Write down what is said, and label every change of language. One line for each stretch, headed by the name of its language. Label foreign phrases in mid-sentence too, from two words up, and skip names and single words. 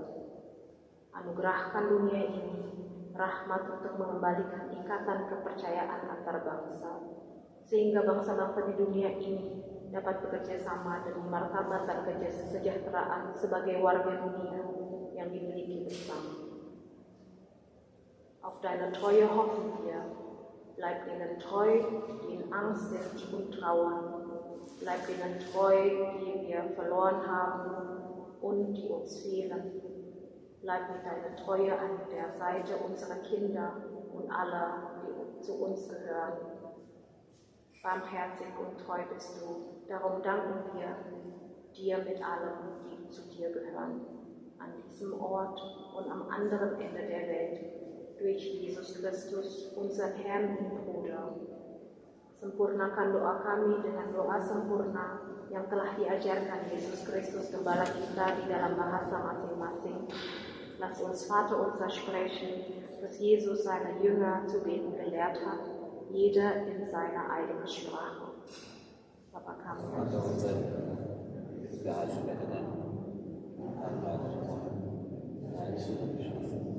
Indonesian: Anugerahkan dunia ini rahmat untuk mengembalikan ikatan kepercayaan antar bangsa, sehingga bangsa-bangsa di dunia ini dapat bekerja sama demi martabat dan kesejahteraan sebagai warga dunia yang dimiliki bersama.
German: Auf deiner Treue hoffen wir, bleib ihnen treu, die in Angst sind und trauern. Bleib ihnen treu, die wir verloren haben und die uns fehlen. Bleib mit deiner Treue an der Seite unserer Kinder und aller, die zu uns gehören. Barmherzig und treu bist du, darum danken wir dir mit allen, die zu dir gehören, an diesem Ort und am anderen Ende der Welt, durch Jesus Kristus, unseren Herrn und Bruder.
Indonesian: Sempurnakan doa kami dengan doa sempurna yang telah diajarkan Yesus Kristus Gembala kita di dalam bahasa masing-masing.
German: Lass uns Vater unser sprechen, das Jesus seine Jünger zu beten gelehrt hat, jeder in seiner eigenen Sprache.
Indonesian: Bapa kami.
German: Vater unser, geheiligt werde dein Name, dein Reich geschieht.